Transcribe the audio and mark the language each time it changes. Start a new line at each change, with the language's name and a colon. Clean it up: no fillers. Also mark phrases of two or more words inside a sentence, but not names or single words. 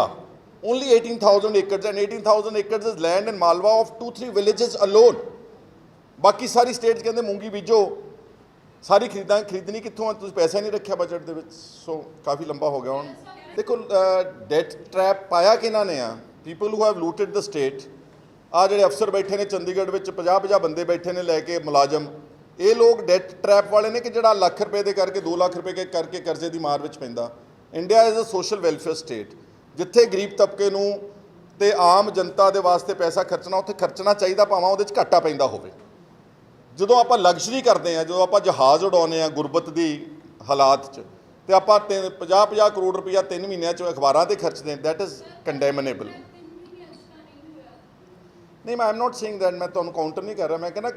English: Only 18,000 acre and 18,000 acre is land in Malwa of 2-3 villages alone.
Punjabi: ਬਾਕੀ ਸਾਰੀ ਸਟੇਟਸ ਕਹਿਤੇ ਮੂੰਗੀ ਬੀਜੋ, ਸਾਰੀ ਖਰੀਦਣੀ ਕਿਤੋਂ? ਤੁਮ ਪੈਸਾ ਨਹੀਂ ਰਖਾ ਬਜਟ ਦੇ ਵਿਚ। ਸੋ ਕਾਫ਼ੀ ਲੰਬਾ ਹੋ ਗਿਆ ਹੁਣ। देखो
English: debt trap
Punjabi: ਪਾਇਆ ਕਿਨ੍ਹਾਂ ਨੇ ਆ?
English: People who have looted the state.
Punjabi: ਆ ਜਿਹੜੇ ਅਫਸਰ ਬੈਠੇ ਨੇ ਚੰਡੀਗੜ੍ਹ ਵਿਚ 50-50 ਬੰਦੇ ਬੈਠੇ ਨੇ ਲੈਕੇ ਮੁਲਾਜ਼ਮ, ਯੇ ਲੋਗ
English: debt trap
Punjabi: ਵਾਲੇ ਨੇ ਕਿ ਜਿਹੜਾ ਲੱਖ ਰੁਪਏ ਦੇ ਕਰਕੇ 2 ਲੱਖ ਰੁਪਏ ਕੇ ਕਰਕੇ ਕਰਜ਼ੇ ਕੀ ਮਾਰ ਵਿਚ ਪੈਂਦਾ।
English: India is a social welfare state,
Punjabi: ਜਿੱਥੇ ਗਰੀਬ ਤਬਕੇ ਨੂੰ ਤੇ ਆਮ ਜਨਤਾ ਦੇ ਵਾਸਤੇ ਪੈਸਾ ਖਰਚਣਾ ਉੱਥੇ ਖਰਚਣਾ ਚਾਹੀਏ, ਭਾਵੇਂ ਉਹਦੇ ਚ ਘਾਟਾ ਪੈਂਦਾ ਹੋਵੇ। ਜਦੋਂ ਆਪਾਂ ਲਗਜ਼ਰੀ ਕਰਦੇ ਹਾਂ, ਜਦੋਂ ਆਪਾਂ ਜਹਾਜ਼ ਉਡਾਉਂਦੇ ਹਾਂ ਗੁਰਬਤ ਦੀ ਹਾਲਾਤ 'ਚ, ਤੇ ਆਪਾਂ 50-50 ਕਰੋੜ ਰੁਪਈਆ 3 ਮਹੀਨਿਆਂ 'ਚ ਅਖਬਾਰਾਂ 'ਤੇ ਖਰਚਦੇ ਹਾਂ,
English: that is condemnable.
Punjabi: ਨਹੀਂ, ਮੈਂ
English: am not saying that,
Punjabi: ਮੈਂ ਤੁਹਾਨੂੰ ਕਾਊਂਟਰ ਨਹੀਂ ਕਰ ਰਿਹਾ।